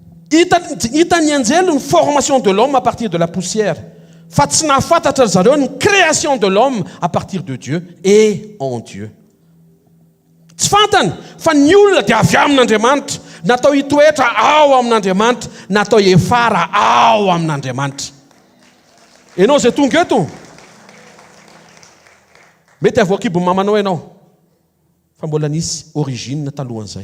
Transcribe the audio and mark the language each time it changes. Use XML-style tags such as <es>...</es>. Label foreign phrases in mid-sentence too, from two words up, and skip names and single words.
<mg>Hitany anjely ny</mg> <fr>formation de l'homme à partir de la poussière.</fr> <mg>Fa tsy nahafantatra zareo ny</mg> <fr>création de l'homme à partir de Dieu et en Dieu.</fr> <mg>Tsy fantany fa ny olona dia avy amin'Andriamanitra, natao hitoetra ao amin'Andriamanitra, natao hiefara ao amin'Andriamanitra. Ianao zay tonga eto, mety avoakibo mamanao ianao, fa mbola nisy origine talohan'izay.</mg>